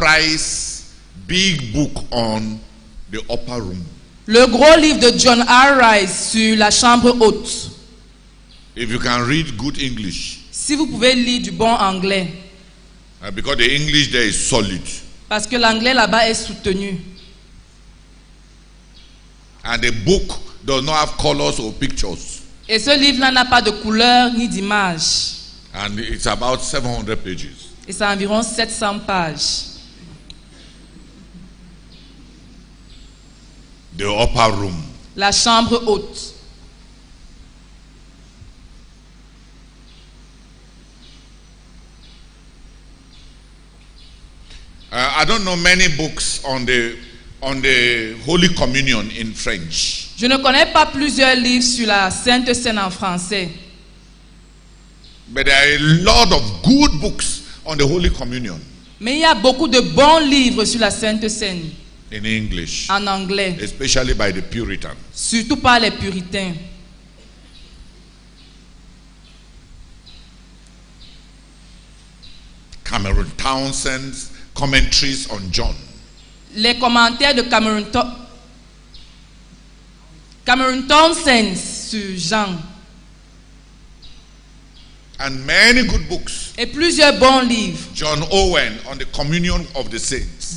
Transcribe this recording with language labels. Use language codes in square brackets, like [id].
[en] Rice's big book on the upper room. [fr] le gros livre de John R. Rice sur la chambre haute. [en] If you can read good English, [fr] Si vous pouvez lire du bon anglais, [en] because the English there is solid. [fr] parce que l'anglais là-bas est soutenu. [en] And the book does not have colors or pictures. [fr] Et ce livre-là n'a pas de couleur ni d'image. [en] And it's about 700 pages. [fr] Et c'est environ 700 pages. [en] The upper room. [fr] La chambre haute. [en] I don't know many books on the Holy Communion in French. [fr] Je ne connais pas plusieurs livres sur la Sainte Seine en français. [en] But there are a lot of good books on the Holy Communion [fr] Mais il y a beaucoup de bons livres sur la Sainte Seine [en] in English, [fr] en anglais, [en] especially by the Puritans. [fr] surtout par les puritains. [en] Cameron Townsend's commentaries on John. [fr] Les commentaires de Cameron Townsend sur Jean. [en] And many good books. [fr] Et plusieurs bons livres. [en] John Owen on the communion of the saints.